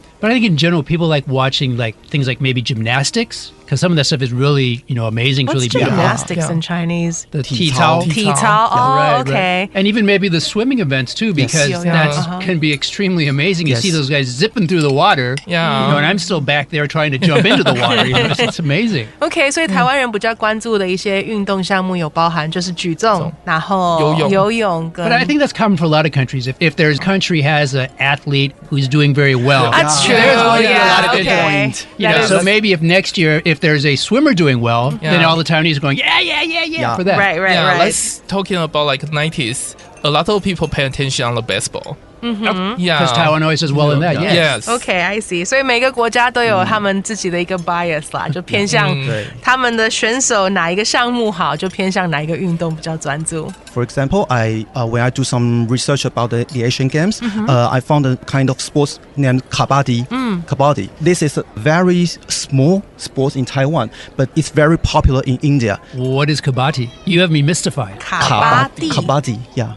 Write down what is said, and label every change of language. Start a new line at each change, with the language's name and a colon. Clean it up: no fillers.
English: But I think in general, people like watching things like maybe gymnastics, because some of that stuff is really, amazing. What's really gymnastics in Chinese? The Titao. Titao. Okay. Right. And even maybe the swimming events too, because that can be extremely amazing. You see those guys zipping through the water. Yeah. And I'm still back there trying to jump into the water. It's amazing.
Chinese: Okay, 所以台湾人比较关注的一些运动项目有包含就是举重，然后游泳跟
English: But I think that's common for a lot of countries. If there's a country has an athlete who's doing very well, That's true. there's going to be a lot of good points. So maybe if next year, if there's a swimmer doing well, then all the Taiwanese are going, yeah, for that. Right. Let's talking about 90s. A lot of people pay attention on the baseball. Because Taiwan always does well in that. Yes. Okay, I see.
Chinese: 所以每个国家都有他们自己的一个 bias 啦，就偏向他们的选手哪一个项目好，就偏向哪一个运动比较专注。
English: For example, when I do some research about the Asian Games, I found a kind of sports named Kabaddi. Kabaddi. This is a very small sport in Taiwan, but it's very popular in India. What is Kabaddi? You have me mystified. Kabaddi, yeah.